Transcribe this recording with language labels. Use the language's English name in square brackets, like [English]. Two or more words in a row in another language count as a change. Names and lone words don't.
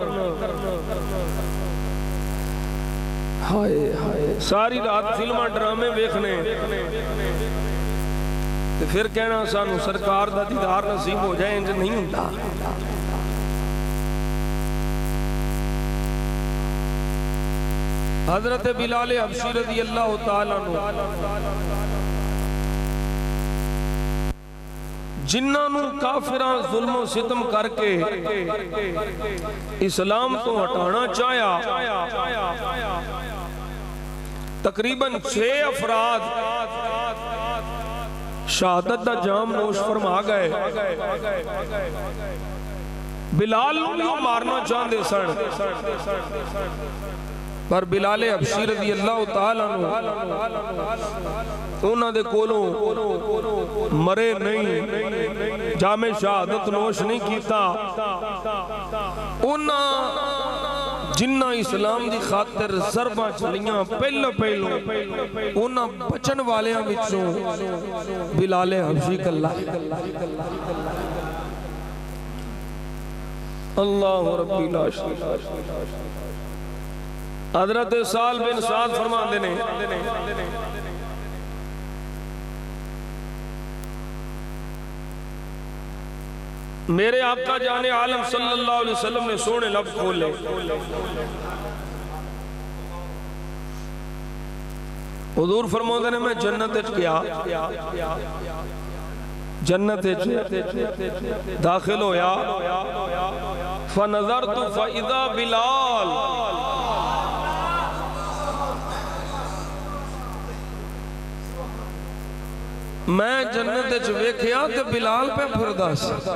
[Punjabi] ہائے ہائے ساری رات فلماں ڈرامے ویکھنے تے فیر کہنا سانوں سرکار دا دیدار نصیب ہو جائے، اینج نہیں ہندا. حضرت بلال حبشی [Arabic] رضي الله تعالى عنه [Punjabi] جنہوں کافراں ظلم ستم کرکے اسلام تو ہٹانا چاہیا، تقریباً 6 افراد شہادت دا جام نوش فرما گئے. بلال نوں مارنا چاہتے سن، پر بلالِ حبشی [Arabic] رضي الله تعالى [Punjabi] انہاں دے کولوں مرے نہیں، جامِ شہادت نوش نہیں کیتا. انہاں جنہاں اسلام دی خاطر ضرباں چلیاں پہلو انہاں بچن والیاں وچوں بلالِ حبشی کلا. [Arabic] الله ربي لا شريك. [Punjabi] حضرت سال بن ساد فرماتے نے میرے آقا جانِ عالم [Arabic] صلى الله عليه وسلم [Punjabi] نے سوہنے لفظ کھولے, حضور فرماتے نے میں جنت گیا، جنت داخل ہویا, [Arabic] فنظرت فإذا بلال, [Punjabi] میں جنت ویکھیا تے بلال پے پھردا سی.